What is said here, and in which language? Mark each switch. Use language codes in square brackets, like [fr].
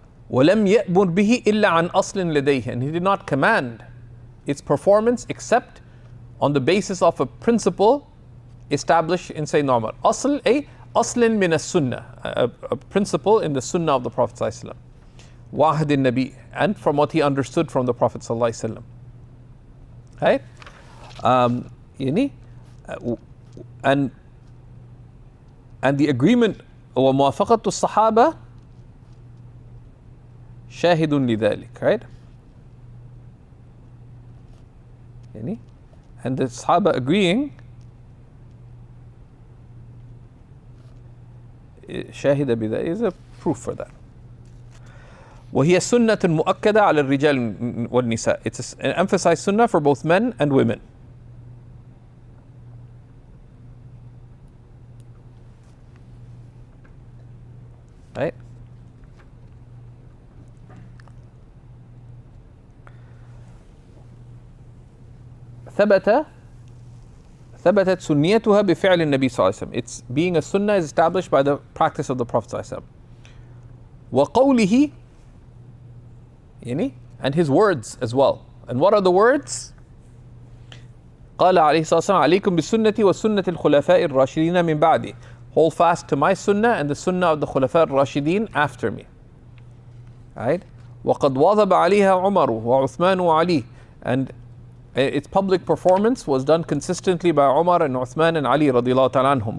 [ar] وَلَمْ يَأْمُرْ بِهِ إِلَّا عَنْ أَصْلٍ لَدَيْهِ, [en] and he did not command its performance except on the basis of a principle established in Sayyidina Umar. [ar] أصل أصل من السنة, [en] a principle in the sunnah of the Prophet ﷺ. [ar] وَعْهَدِ النَّبِي, [en] and from what he understood from the Prophet ﷺ. Right? And the agreement [ar] وَمُوَافَقَةُ الصَّحَابَةِ شاهد لذلك. [en] Right? And the Sahaba agreeing [ar] شاهد بذلك [en] is a proof for that. [ar] وهي سنة مؤكدة على الرجال والنساء. [en] It's an emphasized sunnah for both men and women. Right? [ar] ثبتت سنيتها بفعل النبي صلى الله عليه وسلم. [en] It's being a sunnah is established by the practice of the Prophet [ar] صلى الله عليه وسلم. [en] وقوله, and his words as well. And what are the words? [ar] قال عليه الصلاة والسلام عليكم بسنتي وسنة الخلفاء الراشدين من بعدي. [en] Hold fast to my sunnah and the sunnah of the Khulafa al-Rashideen after me. Right? [ar] وقد واظب عليها عمر وعثمان وعلي, [en] and its public performance was done consistently by Umar and Uthman and Ali [ar] رضي الله تعالى عنهم.